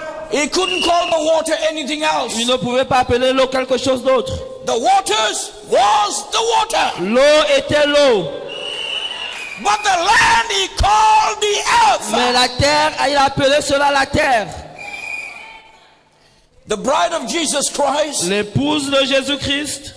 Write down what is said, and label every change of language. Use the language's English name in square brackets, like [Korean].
[English] He couldn't call the water anything else. [French] Il ne pouvait pas appeler l'eau quelque chose d'autre. [English] The waters was the water. [French] L'eau était l'eau. [English] But the land he called the earth. [French] Mais la terre, il a appelé cela la terre. [English] The bride of Jesus Christ [French] L'épouse de Jésus-Christ,